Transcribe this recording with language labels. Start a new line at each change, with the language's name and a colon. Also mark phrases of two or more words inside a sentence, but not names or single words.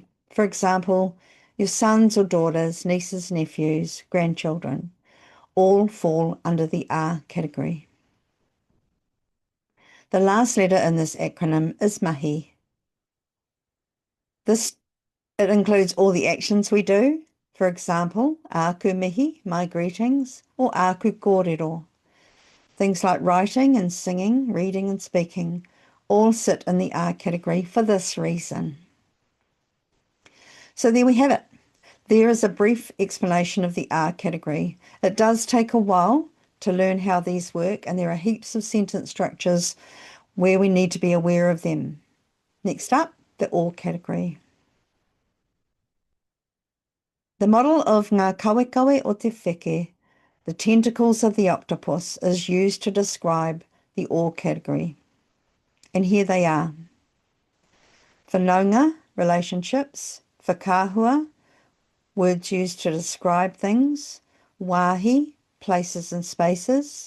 English: For example, your sons or daughters, nieces, nephews, grandchildren, all fall under the A category. The last letter in this acronym is mahi. It includes all the actions we do. For example,
Māori: aku mihi,
English: my greetings, or
Māori: aku kōrero.
English: Things like writing and singing, reading and speaking, all sit in the A category for this reason. So there we have it. There is a brief explanation of the A category. It does take a while to learn how these work, and there are heaps of sentence structures where we need to be aware of them. Next up, the O category. The model of
Māori: ngā kawekawe o te wheke,
English: the tentacles of the octopus, is used to describe the O category. And here they are. Whanaunga, relationships. Whakāhua, words used to describe things. Wāhi, places and spaces.